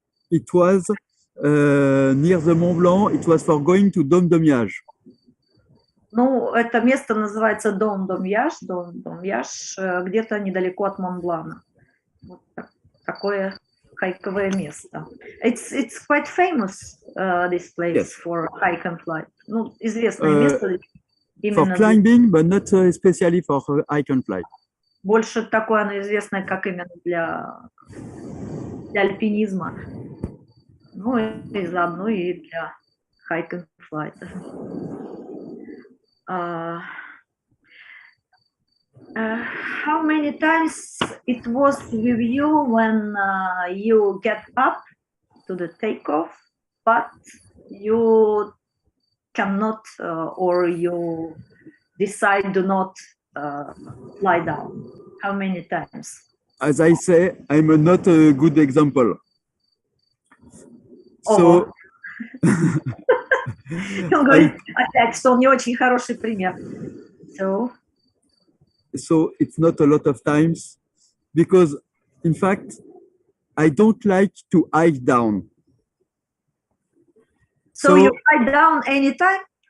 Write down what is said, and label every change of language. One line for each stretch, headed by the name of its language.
English: It was near the Mont Blanc. It was for going to Dôme de Miage.
Russian: Ну, это место называется Дом Домьяж, где-то недалеко от Монблана. Вот такое хайковое место.
English: It's quite famous, this place, yes, for hike and fly.
Russian: Ну, известное место.
English: For climbing, but not especially for hike and fly.
Russian: Больше такое оно известное, как именно для альпинизма. Ну, и заодно и для hike and fly.
English: How many times it was with you when you get up to the takeoff, but you cannot or you decide to not fly down? How many times? As I say, I'm not a good example. So,
Russian: он говорит опять, что он не очень хороший пример.
English: So it's not a lot of times because, in fact, I don't like to hike down. So you hike down anytime?